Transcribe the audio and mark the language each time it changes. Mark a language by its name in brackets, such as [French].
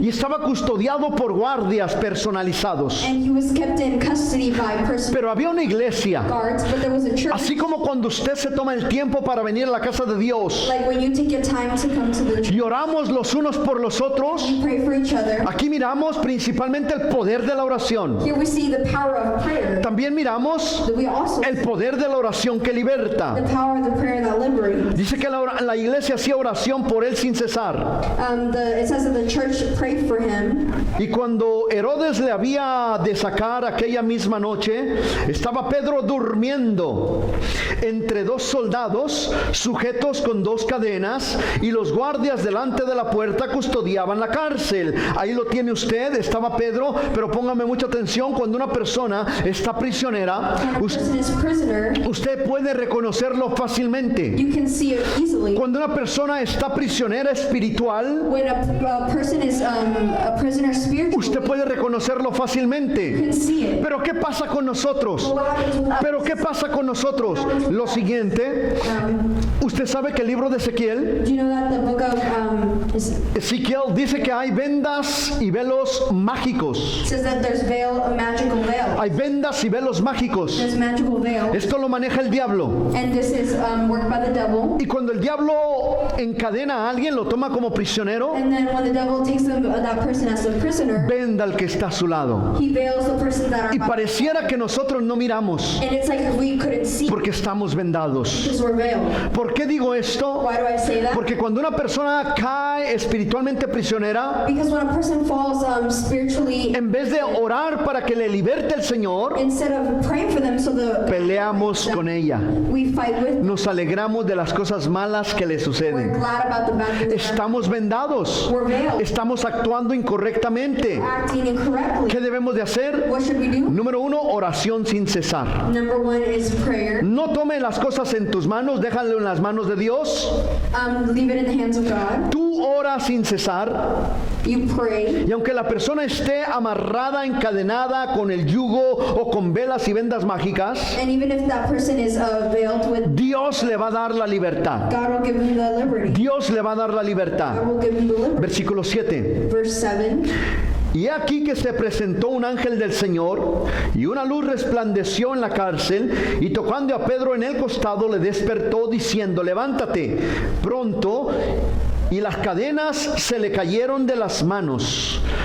[Spanish] y estaba custodiado por guardias personalizados. [English] and he was kept in custody by personal [Spanish] Pero había una iglesia. [English] guards, but there was a church. [Spanish] Así como cuando usted se toma el tiempo para venir a la casa de Dios [English] Like when you take your time to come to the church, [Spanish] y oramos los unos por los otros, [English] you pray for each other. [Spanish] aquí miramos principalmente el poder de la oración. [English] Here we see the power of prayer. [Spanish] También miramos [English] But we also [Spanish] el poder de la oración que liberta. [English] the power of the prayer that liberates. [Spanish] Dice que la iglesia hacía oración por él sin cesar. [English] It says that the church prayed for him. [Spanish] Y cuando Herodes le había de sacar aquella misma noche, estaba Pedro durmiendo entre dos soldados sujetos con dos cadenas, y los guardias delante de la puerta custodiaban la cárcel. Ahí lo tiene usted, estaba Pedro, pero póngame mucha atención, cuando una persona está prisionera, [English] When a person is prisoner, [Spanish] usted puede reconocerlo fácilmente. [English] you can see it easily. [Spanish] Cuando una persona está prisionera espiritual, [English] When a person is a prisoner spiritually, [Spanish] usted puede reconocerlo [English] you [Spanish] fácilmente. [English] can see it. [Spanish] Pero ¿qué pasa con nosotros? [English] What happens with us? [Spanish] Pero ¿qué pasa con nosotros? Lo siguiente, usted sabe que el libro de Ezequiel, [English] Do you know that the book of [Spanish] Ezequiel dice que hay vendas y velos mágicos. [English] says that there's a magical veil. [Spanish] Hay vendas y velos mágicos. [English] There's magical veil, [Spanish] Esto lo maneja el diablo. [English] and this is worked by the devil. [Spanish] Y cuando el diablo encadena a alguien, lo toma como prisionero, [English] And then when the devil takes that person as a prisoner, [Spanish] venda al que está a su lado. [English] he veils the person that are [Spanish] Y [English] by. [Spanish] pareciera que nosotros no miramos [English] And it's like we couldn't see [Spanish] porque estamos vendados. [English] because we're veiled. [Spanish] ¿Por qué digo esto? [English] Why do I say that? [Spanish] Porque cuando una persona cae espiritualmente prisionera, [English] Because when a person falls spiritually, [Spanish] en vez de orar para que le liberte el Señor, [English] instead of praying for them, so [Spanish] peleamos con ella. [English] we fight with them. [Spanish] Nos alegramos de las cosas malas que le [English] We're [Spanish] suceden. [English] glad about the bad things that [Spanish] Estamos vendados. [English] we're veiled, [Spanish] Estamos actuando incorrectamente. [English] acting incorrectly. [Spanish] ¿Qué debemos de hacer? [English] What should we do? [Spanish] Número 1, oración sin cesar. [English] Number one is prayer. [Spanish] No tome las cosas en tus manos, déjalo en las manos de Dios. [English] Leave it in the hands of God. [Spanish] Tú oras sin cesar. [English] You pray. [Spanish] Y aunque la persona esté amarrada, encadenada con el yugo o con velas y vendas mágicas, [English] And even if that person is veiled with, [Spanish] Dios le va a dar la libertad. [English] God will give him the liberty. [Spanish] Dios le va a dar la libertad. [English] God will give him the liberty. [Spanish] Versículo 7. [English] Verse 7. [Spanish] Y he aquí que se presentó un ángel del Señor, y una luz resplandeció en la cárcel, y tocando a Pedro en el costado le despertó diciendo: levántate pronto. Y las cadenas se le cayeron de las manos.